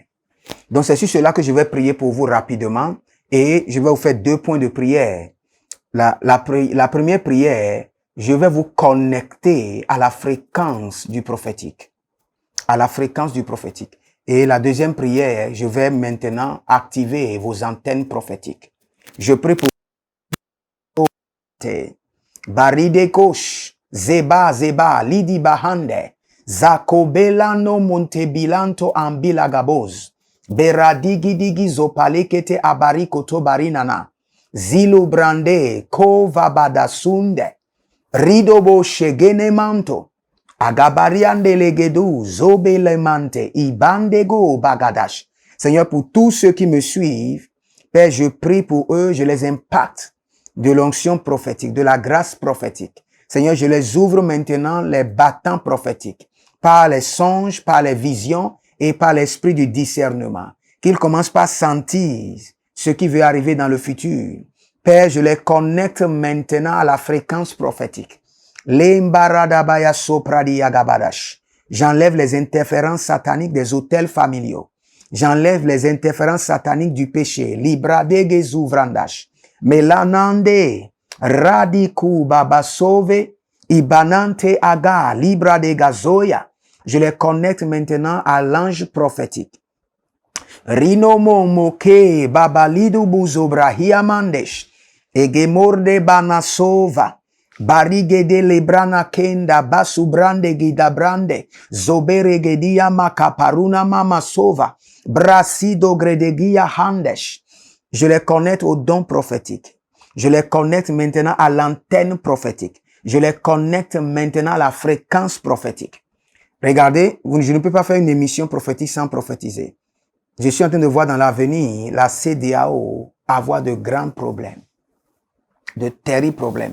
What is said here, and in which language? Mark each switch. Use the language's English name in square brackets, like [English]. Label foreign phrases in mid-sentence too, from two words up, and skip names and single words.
[French] Donc, c'est sur cela que je vais prier pour vous rapidement et je vais vous faire 2 points de prière. La première prière, je vais vous connecter à la fréquence du prophétique. À la fréquence du prophétique. Et la deuxième prière, je vais maintenant activer vos antennes prophétiques. Je prie pour Baride Kosh, Zeba, Lidi Bahande, Zakobelano Montebilanto Ambilagaboz, Beradigidigi Zopalekete Abarikoto Barinana, Zilo Brande, Kovabadasunde, Ridobo Shegenemanto, Agabariande Legedu, Zobelemante, Ibandego Bagadash. Seigneur, pour tous ceux qui me suivent, Père, je prie pour eux, je les impacte de l'onction prophétique, de la grâce prophétique. Seigneur, je les ouvre maintenant les battants prophétiques, par les songes, par les visions et par l'esprit du discernement. Qu'ils commencent par sentir ce qui veut arriver dans le futur. Père, je les connecte maintenant à la fréquence prophétique. J'enlève les interférences sataniques des hôtels familiaux. J'enlève les interférences sataniques du péché. Libradege zouvrandash. Melanande, radiku babasove, ibanante aga, libra de gazoya. Je les connecte maintenant à l'ange prophétique. Rinomo moke, babalidu buzobrahia mandesh, egemorde banasova, barigede lebrana kenda, basubrande gidabrande, zoberegedia makaparuna mamasova, brasido gredegia handesh. Je les connecte au don prophétique. Je les connecte maintenant à l'antenne prophétique. Je les connecte maintenant à la fréquence prophétique. Regardez, je ne peux pas faire une émission prophétique sans prophétiser. Je suis en train de voir dans l'avenir la CEDEAO avoir de grands problèmes, de terribles problèmes.